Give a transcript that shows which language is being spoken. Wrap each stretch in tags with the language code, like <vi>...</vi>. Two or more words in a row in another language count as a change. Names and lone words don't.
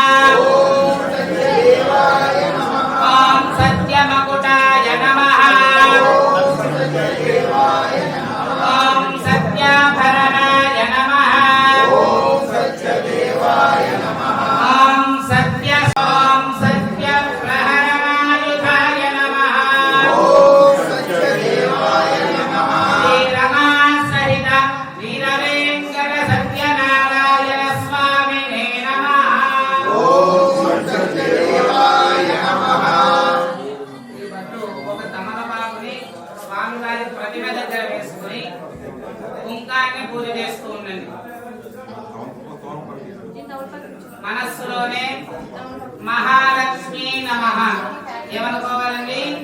<sa>ॐ सत्यमकुटाय नमः ॐ सत्याभरणाय नमः ॐ सत्यप्रहरणायुधाय नमः श्रीरमासहित वीरवेङ्कट सत्यनारायण स्वामिने नमः</sa> <te>ఈ భట్టు ఒక తమలపాకుని స్వామివారి ప్రతిమ దగ్గర వేసుకుని కుంకాన్ని పూజ చేస్తూ ఉండండి. మనస్సులోనే</te> <sa>महालक्ष्मी नमः</sa> <te>ఏమనుకోవాలండి?</te>